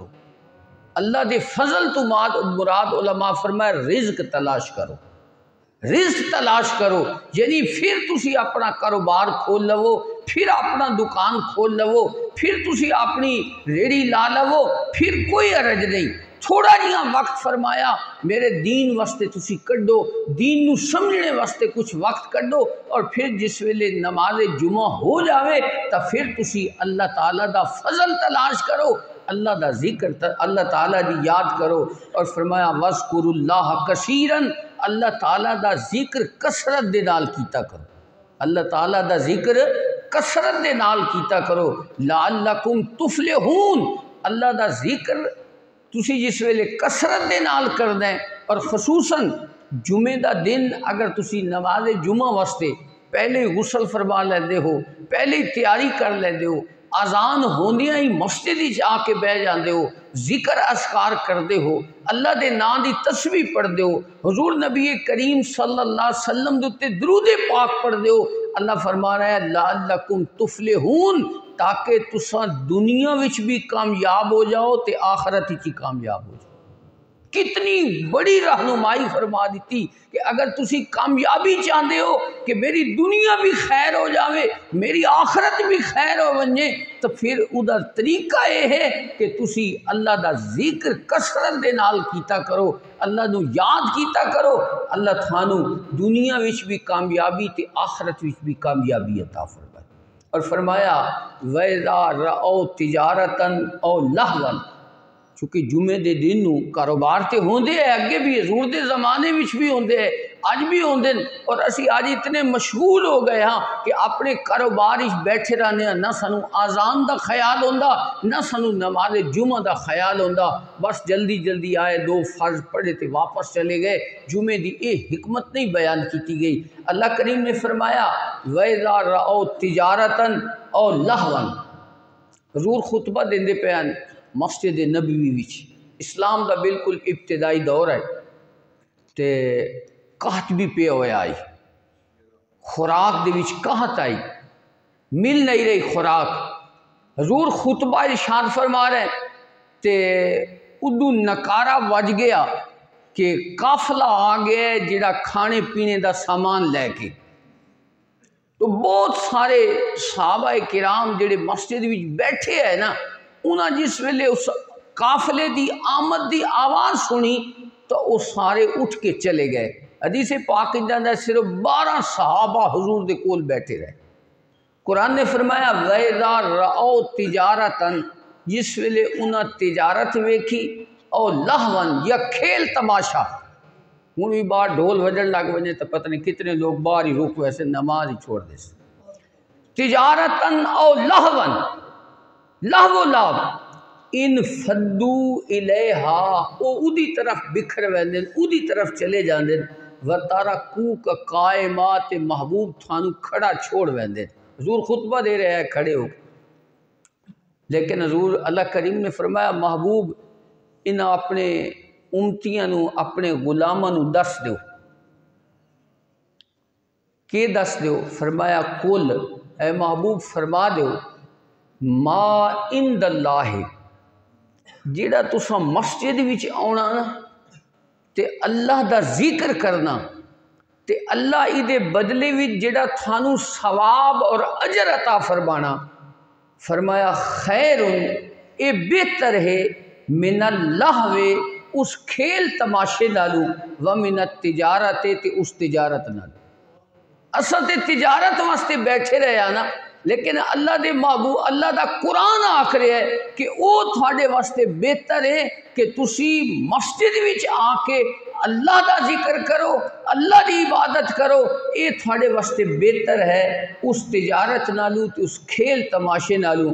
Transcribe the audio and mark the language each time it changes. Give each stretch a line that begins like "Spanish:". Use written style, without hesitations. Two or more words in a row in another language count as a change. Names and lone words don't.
Punjabi: اللہ دے فضل تو مراد علماء فرمائے رزق تلاش کرو، رزق تلاش کرو، یعنی پھر تسی اپنا کاروبار کھول لو، پھر اپنا دکان کھول لو، پھر تسی اپنی ریڑھی لا لو، پھر کوئی عرض نہیں۔ تھوڑا جہاں وقت فرمایا میرے دین واسطے تسی کڈو، دین نو سمجھنے واسطے کچھ وقت کڈو، اور پھر جس ویلے نماز جمعہ ہو جاوے تو پھر تسی اللہ تعالیٰ دا فضل تلاش کرو، اللہ دا ذکر، اللہ تعالیٰ دی یاد کرو، اور فرمایا
Arabic: وَاذْكُرُوا اللَّهَ كَثِيرًا
Punjabi: اللہ تعالیٰ دا ذکر کثرت دے نال کیتا کرو، اللہ تعالیٰ دا ذکر کثرت دے نال کیتا کرو، لعلکم تفلحون، اللہ دا ذکر تسی جس ویلے کثرت دے نال کرنا ہے، اور خصوصاً جمعے دا دن اگر تسی نماز جمعہ واسطے پہلے غسل فرما لیندے ہو، پہلے تیاری کر لیندے ہو، اذان ہوندیاں ہی مسجد وچ آ کے بیٹھ جاندے ہو، ذکر اذکار کردے ہو، اللہ دے نام دی تسبیح پڑھدے ہو، حضور نبی کریم
Arabic: صلی اللہ علیہ وسلم
Punjabi: دے اُتے درود پاک پڑھدے ہو، اللہ فرما رہا ہے
Arabic: لعلکم تفلحون،
Punjabi: تاکہ تساں دنیا وچ بھی کامیاب ہو جاؤ تے آخرت وچ کامیاب ہو جاؤ۔ کتنی بڑی رہنمائی فرما دیتی کہ اگر تسی کامیابی چاہتے ہو کہ میری دنیا بھی خیر ہو جاوے، میری آخرت بھی خیر ہو بنجے، تو پھر ادھر طریقہ یہ ہے کہ تسی اللہ دا ذکر کثرت دے نال کیتا کرو، اللہ نو یاد کیتا کرو، اللہ تھانو دنیا وچ بھی کامیابی تے آخرت وچ بھی کامیابی عطا فرمائے۔ اور فرمایا
Arabic: وَإِذَا رَأَوْا تِجَارَةً أَوْ لَهْوًا،
Punjabi: چونکہ جمعے دے دن نو کاروبار تے ہوندے ہیں، اگے بھی حضور دے زمانے وچ بھی ہوندے ہیں، اج بھی ہوندے ہیں، اور اسی آج اتنے مشغول ہو گئے ہاں کہ اپنے کاروبار وچ بیٹھے رہنے ہیں، نہ سانو آزان دا خیال ہوندا، نہ سانو نماز جمعہ دا خیال ہوندا، بس جلدی جلدی آئے، دو فرض پڑھے تے واپس چلے گئے۔ جمعے دی اے حکمت نہیں بیان کیتی گئی۔ اللہ کریم نے فرمایا
Arabic: وَإِذَا رَأَوْا تِجَارَةً أَوْ لَهْوًا،
Punjabi: حضور خطبہ دیندے پیان مسجد نبوی وچ، اسلام دا بالکل ابتدائی دور ہے تے قحط بھی پہ ہویا آئی، خوراک دے وچ قحط آئی، مل نہیں رہی خوراک، حضور خطبہ ارشاد فرما رہے تے ادو نکارا وج گیا کہ قافلہ آ گیا جڑا کھانے پینے دا سامان لے کے، تو بہت سارے صحابہ کرام جڑے مسجد وچ بیٹھے ہیں نا، انہاں جس ویلے اس قافلے دی آمد دی آواز سنی تو وہ سارے اٹھ کے چلے گئے۔ حدیث پاک جاندہ صرف 12 صحابہ حضور دے کول بیٹھے رہے۔ قرآن نے فرمایا
Arabic: وَإِذَا رَأَوْا تِجَارَةً،
Punjabi: جس ویلے انہاں تجارت ویکھی، او لہون یا کھیل تماشا، ہوں بھی باہر ڈھول وجن لگ بنے تو پتہ نہیں کتنے لوگ باہر ہی رک ویسے نماز ہی چھوڑ دے سے۔
Arabic: تجارتاً او لہون، لہو لاب، ان فدو الیہا،
Punjabi: او ادھی طرف بکھر ویندن، ادھی طرف چلے جاندن،
Arabic: وَتَرَكُوكَ قائمات،
Punjabi: محبوب تھانو کھڑا چھوڑ ویندن۔ حضور خطبہ دے رہے ہیں کھڑے ہو، لیکن حضور اللہ کریم نے فرمایا محبوب انہاں اپنے امتیاں نو، اپنے غلاماں نو دس دیو۔ کہ دس دیو؟ فرمایا کل، اے محبوب فرما دیو
Arabic: ما عند اللہ،
Punjabi: جیڑا تساں مسجد وچ آنا نا تے اللہ دا ذکر کرنا تے اللہ ایدے بدلے وچ جیڑا تھانو ثواب اور اجر عطا فرمانا، فرمایا خیر، اے بہتر ہے
Arabic: من اللہو،
Punjabi: اس کھیل تماشے نالو،
Arabic: ومن التجارت،
Punjabi: تے اس تجارت نالو۔ اساں تے تجارت واسطے بیٹھے رہے ہیں نا، لیکن اللہ دے محبوب، اللہ دا قرآن آکھ رہے ہے کہ او تھوڑے واسطے بہتر ہے کہ تسی مسجد وچ آ کے اللہ دا ذکر کرو، اللہ دی عبادت کرو، اے تھوڑے واسطے بہتر ہے اس تجارت نالو تے اس کھیل تماشے نالو۔